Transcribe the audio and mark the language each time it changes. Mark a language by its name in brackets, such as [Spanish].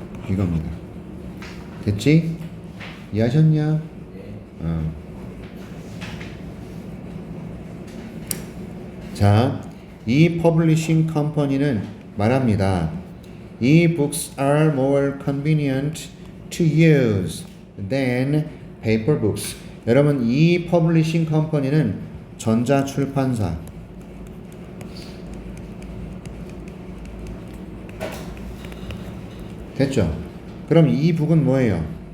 [Korean] 이겁니다. 됐지? 이해하셨냐? 자, 이 퍼블리싱 컴퍼니는 말합니다. [English] 이 books are more convenient to use than paper books. [Korean] 여러분, 이 퍼블리싱 컴퍼니는 전자 출판사. 됐죠? 그럼 이 북은 뭐예요?